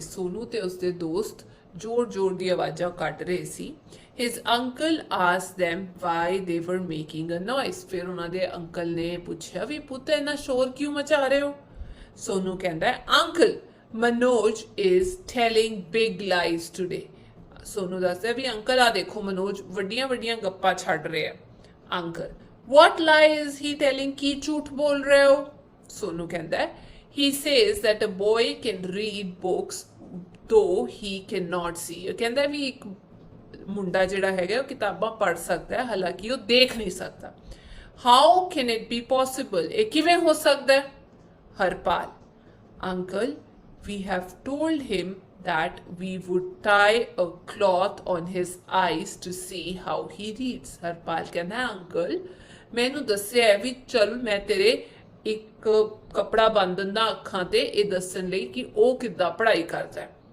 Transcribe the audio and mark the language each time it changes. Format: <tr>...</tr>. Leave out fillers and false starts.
<pa>ਸੋਨੂ ਤੇ ਉਸਦੇ ਦੋਸਤ ਜ਼ੋਰ-ਜ਼ੋਰ ਦੀ ਆਵਾਜ਼ਾਂ ਕੱਢ ਰਹੇ ਸੀ।</pa> <en>His uncle asked them why they were making a noise.</en> <pa>ਫਿਰ ਉਹਨਾਂ ਦੇ ਅੰਕਲ ਨੇ ਪੁੱਛਿਆ ਵੀ ਪੁੱਤ ਇੰਨਾ ਸ਼ੋਰ ਕਿਉਂ ਮਚਾ ਰਹੇ ਹੋ? ਸੋਨੂ ਕਹਿੰਦਾ</pa> <en>Uncle Manoj is telling big lies today.</en> <pa>Sonu ਦੱਸਦਾ ਵੀ ਅੰਕਲ ਆ ਦੇਖੋ ਮਨੋਜ ਵੱਡੀਆਂ ਵੱਡੀਆਂ ਗੱਪਾਂ ਛੱਡ ਰਿਹਾ।</pa> <en>Uncle what lie is he telling?</en> <pa>ਕੀ ਝੂਠ ਬੋਲ ਰਹੇ ਹੋ? ਸੋਨੂ ਕਹਿੰਦਾ</pa> <en>he says that a boy can read books though he cannot see.</en> <pa>ਉਹ ਕਹਿੰਦਾ ਵੀ ਇੱਕ ਮੁੰਡਾ ਜਿਹੜਾ ਹੈਗਾ ਉਹ ਕਿਤਾਬਾਂ ਪੜ੍ਹ ਸਕਦਾ ਹੈ ਹਾਲਾਂਕਿ ਉਹ ਦੇਖ ਨਹੀਂ ਸਕਦਾ।</pa> <en>how can it be possible?</en> <pa>ਇਹ ਕਿਵੇਂ ਹੋ ਸਕਦਾ ਹੈ?</pa> <en>Harpal uncle we have told him that we would tie a cloth on his eyes to see how he reads.</en> <pa>Harpal ਕਹਿੰਦਾ ਅੰਕਲ ਮੈਨੂੰ ਦੱਸਿਆ ਵੀ ਚਲ ਮੈਂ ਤੇਰੇ ਇੱਕ ਕਪੜਾ ਬੰਨ ਦਿੰਦਾ ਅੱਖਾਂ ਤੇ ਇਹ ਦੱਸਣ ਲਈ ਕਿ ਉਹ ਕਿੱਦਾਂ ਪੜ੍ਹਾਈ ਕਰਦਾ ਹੈ।</pa>